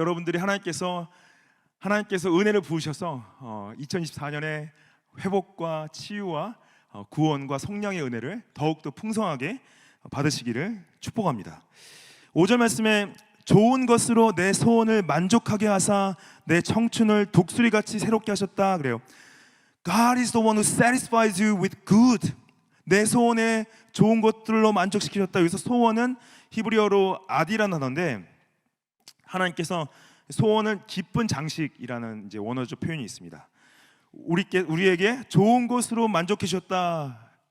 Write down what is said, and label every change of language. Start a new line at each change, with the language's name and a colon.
Korean: 여러분들이 하나님께서 은혜를 부으셔서 2024년에 회복과 치유와 구원과 성령의 은혜를 더욱더 풍성하게 받으시기를 축복합니다. 5절 말씀에 좋은 것으로 내 소원을 만족하게 하사 내 청춘을 독수리같이 새롭게 하셨다 그래요.
English: God is the one who satisfies you with good.
Korean: 내 소원에 좋은 것들로 만족시키셨다. 여기서 소원은 히브리어로 아디라는 단어인데, 하나님께서 소원은 기쁜 장식이라는 이제 원어적 표현이 있습니다. 우리에게 좋은 것으로 만족해 주셨다.